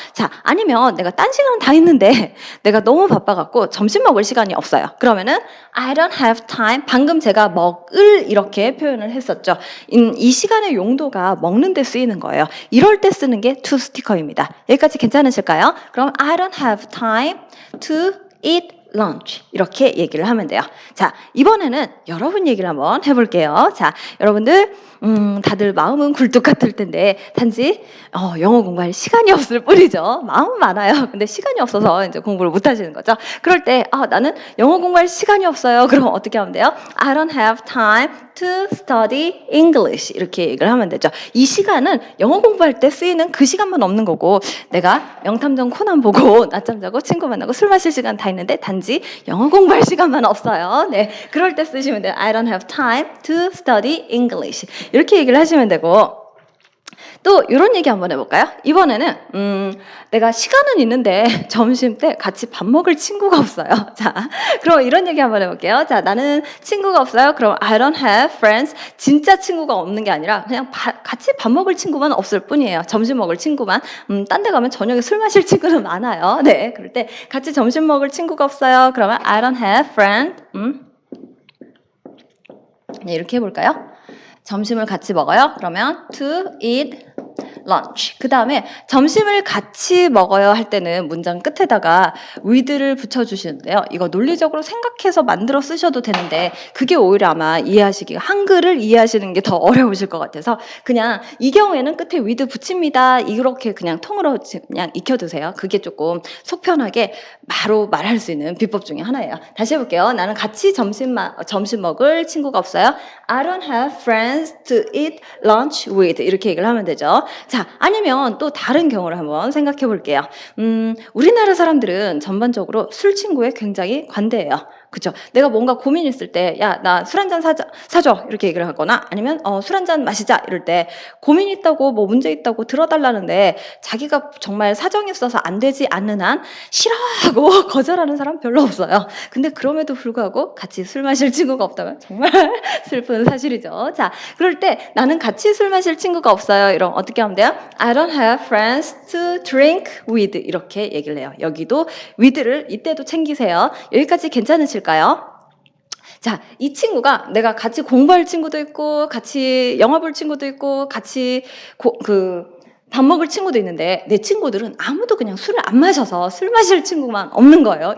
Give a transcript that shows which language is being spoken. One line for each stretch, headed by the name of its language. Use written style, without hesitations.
Korean: 자, 아니면 내가 딴 시간은 다 있는데 내가 너무 바빠갖고 점심 먹을 시간이 없어요. 그러면은
English: I don't have time
Korean: 방금 제가 먹을 이렇게 표현을 했었죠. 이 시간의 용도가 먹는 데 쓰이는 거예요. 이럴 때 쓰는 게 to 스티커입니다. 여기까지 괜찮으실까요?
English: 그럼 I don't have time to eat lunch
Korean: 이렇게 얘기를 하면 돼요. 자, 이번에는 여러분 얘기를 한번 해볼게요. 자, 여러분들 다들 마음은 굴뚝 같을 텐데 단지 영어 공부할 시간이 없을 뿐이죠. 마음은 많아요. 근데 시간이 없어서 이제 공부를 못 하시는 거죠. 그럴 때 나는 영어 공부할 시간이 없어요. 그럼 어떻게 하면 돼요?
English: I don't have time to study English
Korean: 이렇게 얘기를 하면 되죠. 이 시간은 영어 공부할 때 쓰이는 그 시간만 없는 거고 내가 명탐정 코난 보고 낮잠 자고 친구 만나고 술 마실 시간 다 있는데 단지 영어 공부할 시간만 없어요. 네, 그럴 때 쓰시면 돼요.
English: I don't have time to study English
Korean: 이렇게 얘기를 하시면 되고 또 이런 얘기 한번 해볼까요? 이번에는 내가 시간은 있는데 점심 때 같이 밥 먹을 친구가 없어요. 자, 그럼 이런 얘기 한번 해볼게요. 자, 나는 친구가 없어요. 그럼
English: I don't have friends.
Korean: 진짜 친구가 없는 게 아니라 그냥 같이 밥 먹을 친구만 없을 뿐이에요. 점심 먹을 친구만. 딴 데 가면 저녁에 술 마실 친구는 많아요. 네, 그럴 때 같이 점심 먹을 친구가 없어요. 그러면
English: I don't have friend.
Korean: 네, 이렇게 해볼까요? 점심을 같이 먹어요. 그러면
English: to eat lunch.
Korean: 그 다음에 점심을 같이 먹어요 할 때는 문장 끝에다가 with를 붙여주시는데요. 이거 논리적으로 생각해서 만들어 쓰셔도 되는데 그게 오히려 아마 이해하시기가 한글을 이해하시는 게 더 어려우실 것 같아서 그냥 이 경우에는 끝에 with 붙입니다. 이렇게 그냥 통으로 그냥 익혀두세요. 그게 조금 속편하게 바로 말할 수 있는 비법 중에 하나예요. 다시 해볼게요. 나는 같이 점심 먹을 친구가 없어요.
English: I don't have friends to eat lunch with
Korean: 이렇게 얘기를 하면 되죠. 자, 아니면 또 다른 경우를 한번 생각해 볼게요. 우리나라 사람들은 전반적으로 술 친구에 굉장히 관대해요. 그죠? 내가 뭔가 고민 있을 때, 야, 나 술 한 잔 사줘. 이렇게 얘기를 하거나, 아니면, 술 한 잔 마시자. 이럴 때, 고민 있다고, 뭐 문제 있다고 들어달라는데, 자기가 정말 사정이 있어서 안 되지 않는 한, 싫어하고 거절하는 사람 별로 없어요. 근데 그럼에도 불구하고 같이 술 마실 친구가 없다면 정말 슬픈 사실이죠. 자, 그럴 때 나는 같이 술 마실 친구가 없어요. 이런 어떻게 하면 돼요?
English: I don't have friends to drink with
Korean: 이렇게 얘기를 해요. 여기도 with를 이때도 챙기세요. 여기까지 괜찮으실까요? 자, 이 친구가 내가 같이 공부할 친구도 있고 같이 영화 볼 친구도 있고 같이 밥 먹을 친구도 있는데 내 친구들은 아무도 그냥 술을 안 마셔서 술 마실 친구만 없는 거예요.